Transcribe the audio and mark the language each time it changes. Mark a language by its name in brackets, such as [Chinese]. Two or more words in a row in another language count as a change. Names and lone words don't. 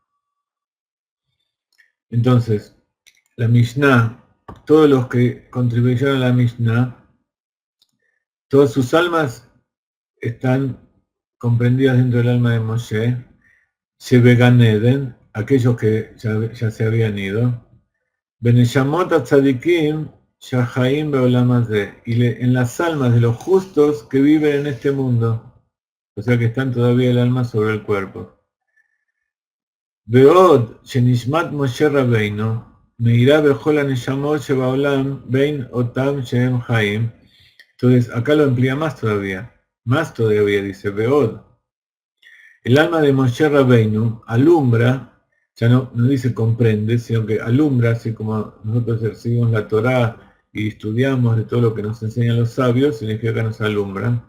[Spanish] Entonces, la Mishnah, todos los que contribuyeron a la Mishnah, todas sus almas están comprendidas dentro del alma de Moshe, [Hebrew] שבגן עדן, [Spanish] aquellos que ya se habían ido, [Hebrew] בנשמות צדיקים שחיים בעולם הזה, [Spanish] y en las almas de los justos que viven en este mundo, o sea que están todavía el alma sobre el cuerpo. [Hebrew] ועוד שנשמת משה רבינו מאירה בכל הנשמות שבעולם בין אותם שהם חיים. [Spanish] Entonces acá lo amplía más todavía dice Veod. El alma de Moshe Rabbeinu alumbra, ya no dice comprende, sino que alumbra, así como nosotros recibimos la Torá y estudiamos de todo lo que nos enseñan los sabios, significa que nos alumbran.